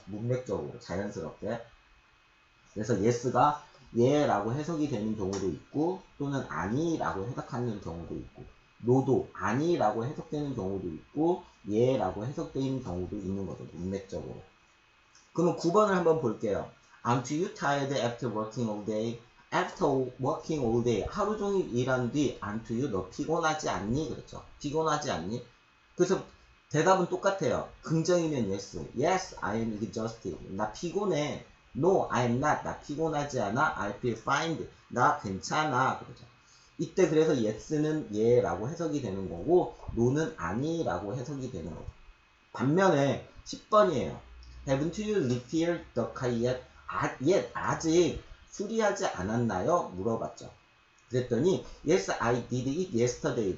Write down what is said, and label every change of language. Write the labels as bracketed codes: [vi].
[ko] 문맥적으로 자연스럽게. 그래서 yes가 예라고 해석이 되는 경우도 있고 또는 아니라고 해석하는 경우도 있고 no도 아니라고 해석되는 경우도 있고 예라고 해석되는 경우도 있는 거죠. 문맥적으로. 그러면 9번을 한번 볼게요. [en] Aren't you tired after working all day? After working all day. [ko] 하루 종일 일한 뒤 [en] aren't you? [ko] 너 피곤하지 않니? 그렇죠. 피곤하지 않니? 그래서 대답은 똑같아요. 긍정이면 [en] yes. Yes, I am exhausted. [ko] 나 피곤해. [en] No, I am not. [ko] 나 피곤하지 않아. [en] I feel fine. [ko] 나 괜찮아. 그러죠. 이때 그래서 yes는 예라고 해석이 되는 거고 no는 아니라고 해석이 되는 거죠. 반면에 10번이에요. [en] Haven't you refilled the car yet? [ko] 아직 수리하지 않았나요? 물어봤죠. 그랬더니 [en] Yes, I did it yesterday.